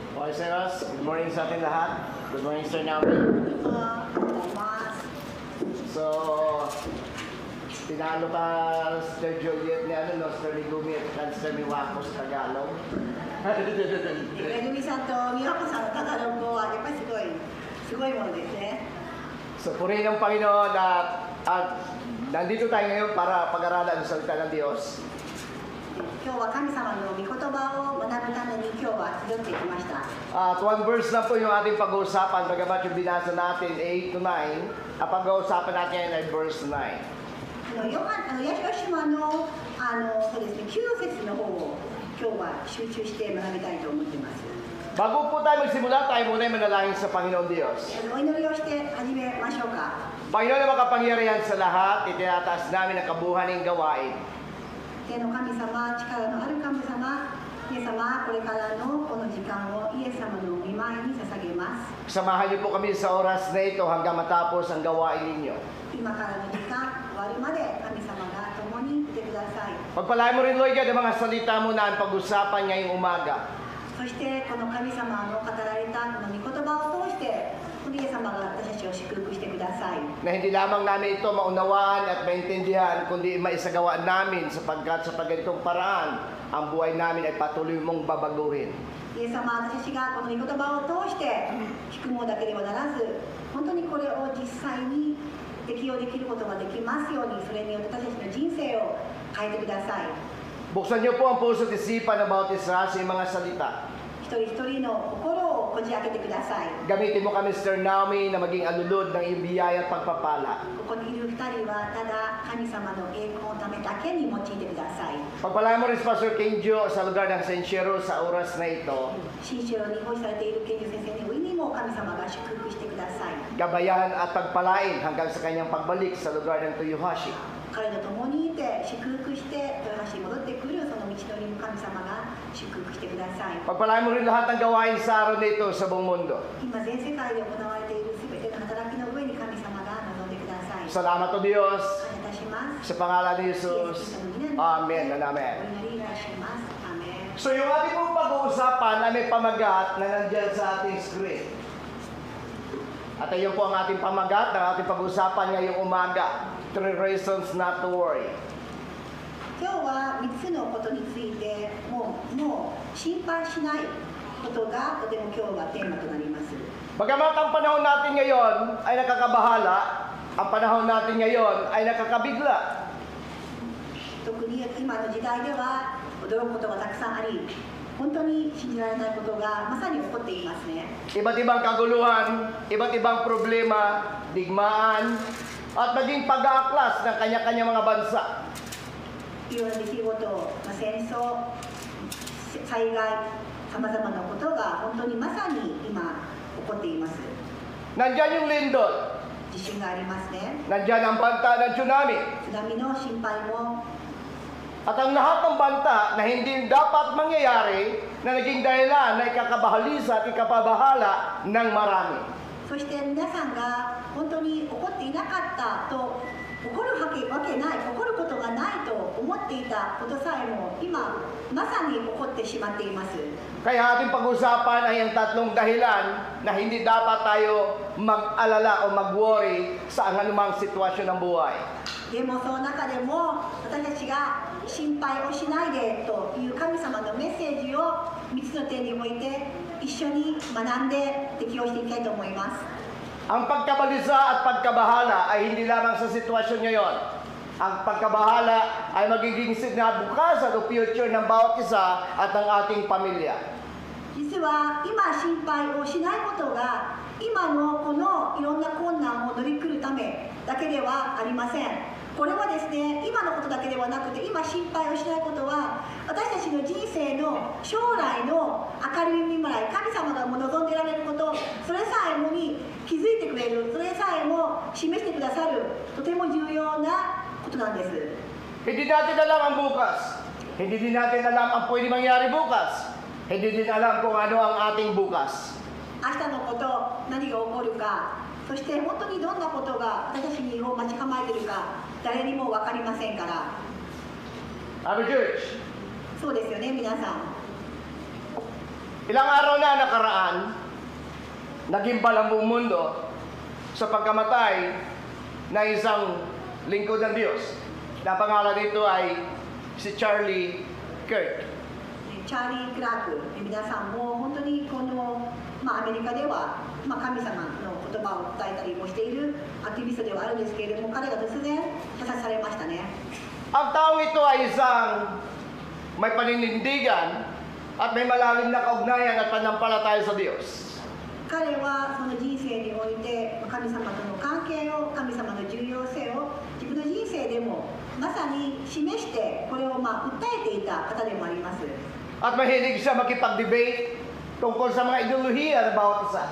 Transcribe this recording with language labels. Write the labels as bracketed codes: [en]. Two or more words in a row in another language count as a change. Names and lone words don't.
[en] Buenos. Good morning [tl] sa ating lahat. [en] Good morning, Sir Naomi. [tl] So, tinalo ka, Sir Juliet, ni Sir Ligumi at Sir Miwako sa Tagalog. [ja] めぐみさんと美和子さんのタガログ語はやっぱりすごいものですね。 [tl] So, purihin ng Panginoon at nandito tayo ngayon para pag-aralan ang salita ng Diyos. [ja] 今日は神様の御言葉を学ぶために今日は集ってきました。 [tl] At [en] one verse [tl] lang po yung ating pag-uusapan, bagamat yung binasa natin 8 to 9, ang pag-uusapan natin ngayon ay verse 9. [ja] ヤシュマのそうですね、9節の方を今日は集中して学びたいと思っています。 [tl] Bago po tayo magsimula, tayo muna ay manalangin sa Panginoon Diyos. [ja] お祈りをして始めましょうか。 [tl] Panginoon na makapangyarihan sa lahat, itinataas namin ang kabuhaning gawain. [ja] 天の神様、力のある神様、イエス様、これからのこの時間をイエス様の御前に捧げます。 [tl] Samahan niyo po kami sa oras na ito hanggang matapos ang gawain ninyo. [ja] 今からの時間終わるまで神様が共にいてください。 [tl] Pagpalain mo rin, Lord God, ang mga salita mo na ang pag-usapan ngayong umaga. [ja] そしてこの神様の語られたこの御言葉を通してイエス様が私たちを祝福してください。 [tl] Na hindi lamang namin ito maunawaan at maintindihan, kundi maisagawa namin sapagkat sa pagganitong paraan, ang buhay namin ay patuloy mong babaguhin. [ja] イエス様、私たちがこの御言葉を通して聞くものだけではならず、本当にこれを実際に適用できることができますように、それによって私たちの人生を変えてください。 [tl] Buksan niyo po ang puso at isipan ng bawat isa sa iyong mga salita. [ja] 一人一人の心をこじ開けてください。 [tl] Gamitin mo kami, Sir Naomi, na maging alulod ng iyong biyaya at pagpapala. [ja] ここにいる二人はただ神様の栄光のためだけに用いてください。 [tl] Pagpalain mo rin si Pastor King Jo sa lugar ng Sensiero sa oras na ito. [ja] 新城に保持されている賢治先生にも神様が祝福してください。 [tl] Gabayan at pagpalain hanggang sa kanyang pagbalik sa lugar ng Toyohashi. [ja] 彼と共にいて祝福して豊橋に戻ってくるその道のりに神様が祝福してください。 [tl] Pagpalain mo rin lahat ng gawain sa araw na ito sa buong mundo. [ja] 今全世界で行われているすべての働きの上に神様が望んでください。 [tl] Salamat o Diyos [ja] 感謝いたします。 [tl] sa pangalan ni Jesus. [en] Amen and [ja] お Amen. 祈りいたします。アメン。 [tl] So yung ating pong pag-uusapan ay may pamagat na nandyan sa ating screen. At ayun po ang ating pamagat ng ating pag-uusapan ngayong umaga. [en] 3 reasons not to worry. [ja] 今日は3つのことについてもう心配しないことがとても今日はテーマとなります。 [tl] Bagamat ang panahon natin ngayon ay nakakabahala, ang panahon natin ngayon ay nakakabigla. [ja] 特に今の時代では驚くことがたくさんあり、本当に信じられないことがまさに起こっていますね。 [tl] Iba't ibang kaguluhan, iba't ibang problema, digmaan, at maging pag-aaklas ng kanya-kanya mga bansa. [ja] いろんな出来事、戦争、災害、さまざまなことが本当にまさに今起こっています。 [tl] Nandyan yung lindol, [ja] 地震がありますね。 [tl] nandyan ang banta ng tsunami, [ja] 津波の心配も [tl] at ang lahat ng banta na hindi dapat mangyayari na naging dahilan na ikakabahalisa at ikapabahala ng marami. [ja] そして皆さんが本当に起こっていなかったと起こるわけない起こることがないと思っていたことさえも今まさに起こってしまっています。 [tl] Kaya ating pag-usapan ay ang tatlong dahilan na hindi dapat tayo mag-alala o mag-worry sa anumang sitwasyon ng buhay. [ja] でもその中でも私たちが心配をしないでという神様のメッセージを3つの点において一緒に学んで適用していきたいと思います。 [tl] Ang pagkabalisa at pagkabahala ay hindi lamang sa sitwasyon ngayon. Ang pagkabahala ay magiging sinabukasan o future ng bawat isa at ng ating pamilya. [ja] 実は今心配をしないことが今のこのいろんな困難を乗り切るためだけではありません。これはですね、今のことだけではなくて今心配をしないことは私たちの人生の将来の明るい未来、神様が望んでいられること、それさえもに気づいてくれる、それさえも示してくださるとても重要なことなんです。 [tl] Hindi natin alam ang bukas. Hindi din natin alam ang pwede mangyari bukas. Hindi din alam kung ano ang ating bukas. [ja] 明日のこと、何が起こるか、そして本当にどんなことが私たちに待ち構えているか、誰にも分かりませんから。 [en] Our church, [ja] そうですよね、皆さん。 [tl] Ilang araw na nakaraan, nagimbal ang buong mundo sa pagkamatay ng isang lingkod ng Diyos. Na pangalan nito ay si Charlie Kirk. [ja] チャーリー・クラーク、皆さんも本当にこの、アメリカでは、神様の言葉を伝えたりもしているアクティビストではあるんですけれども、彼が突然射殺されましたね。 [tl] Ang taong ito ay isang may paninindigan at may malalim na kaugnayan at panampalataya sa Diyos. [ja] 彼はその人生において神様との関係を、神様の重要性を自分の人生でもまさに示してこれを訴えていた方でもあります。 [tl] At mahilig siya makipag-debate tungkol sa mga ideolohiya ng bawat isa.